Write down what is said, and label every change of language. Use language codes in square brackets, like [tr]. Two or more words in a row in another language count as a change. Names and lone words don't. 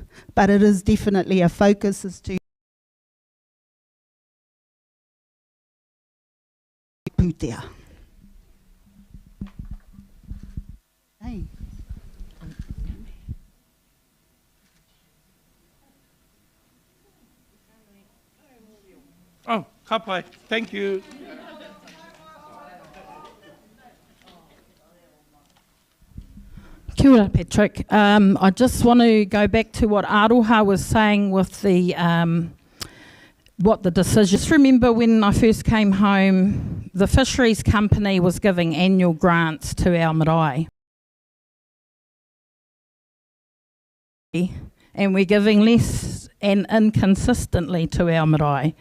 [en] But it is definitely a focus as to Kapu Ti. Hey. Oh, kapai. Thank you. [mi] Kia ora, Patrick. [en] I just want to go back to what Aroha was saying with the what the decision. Just remember when I first came home, the fisheries company was giving annual grants to our marae. And we're giving less and inconsistently to our marae.